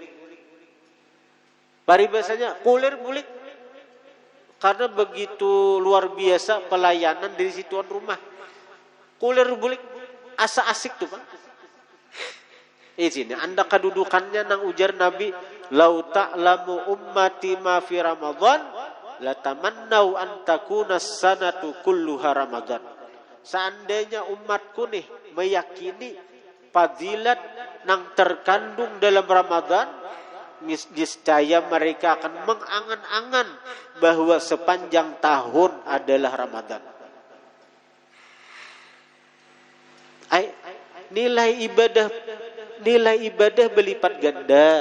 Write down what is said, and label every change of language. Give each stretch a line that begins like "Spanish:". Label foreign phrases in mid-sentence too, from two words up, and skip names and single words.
Banjar: Paribasanya kulir bulik. Karena begitu luar biasa pelayanan dari si tuan rumah. Kulir bulik, asa asik tuh Pak. Sini anda kedudukannya nang ujar Nabi,
Arabic: لو تعلم أمتي ما في رمضان لتمنوا أن تكون السنة كلها رمضان.
Banjar: Seandainya umatku nih meyakini fadilat nang terkandung dalam Ramadan, niscaya mereka akan mengangan-angan bahwa sepanjang tahun adalah Ramadan. Nilai ibadah berlipat ganda.